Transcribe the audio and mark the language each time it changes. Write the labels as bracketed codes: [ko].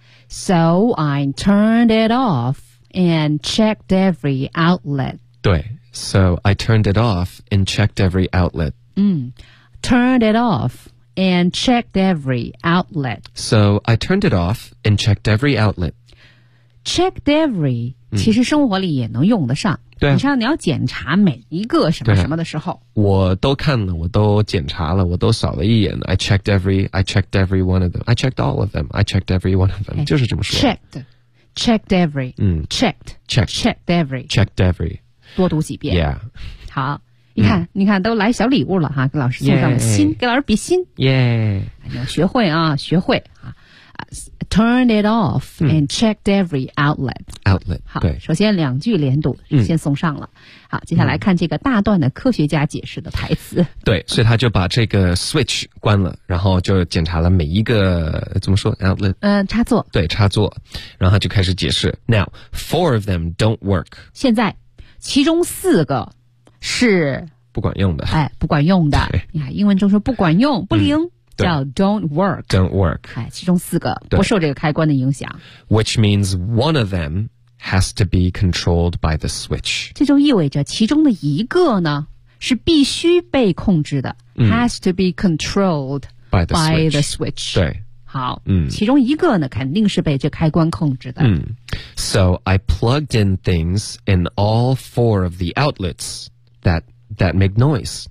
[en] So I turned it offAnd checked every outlet。对， So I turned it off and checked every outlet。 Turned it off and checked every outlet。 So I turned it off and checked every outlet。 Checked every [zh] 其实生活里也能用得上。对，你像你要检查每一个什么什么的时候，我都看了，我都检查了，我都扫了一眼。 [en] I checked every one of them， I checked all of them， I checked every one of them、okay. [zh] 就是这么说， [en] checked every、checked every [zh] 多读几遍、 [en] yeah. [zh] 好，你看、你看都来小礼物了哈，给老师送上了心、给老师比心、学会啊，学会、 [en] turned it off、and checked every outlet。 [zh] 好，对，首先两句连读先送上了、好，接下来看这个大段的科学家解释的台词。对，所以他就把这个 switch 关了，然后就检查了每一个怎么说 outlet、插座。对，插座，然后他就开始解释。 [en] Now four of them don't work， [zh] 现在其中四个是不管用的。哎，不管用的，你看英文中说不管用不灵、叫 don't work， don't work。哎，其中四个不受这个开关的影响。 [en] Which means one of themhas to be controlled by the switch。 [zh] 这就意味着其中的一个呢是必须被控制的、 [en] has to be controlled by the switch, [zh] 对，好、其中一个呢肯定是被这开关控制的、 [en] So I plugged in things in all four of the outlets that make noise。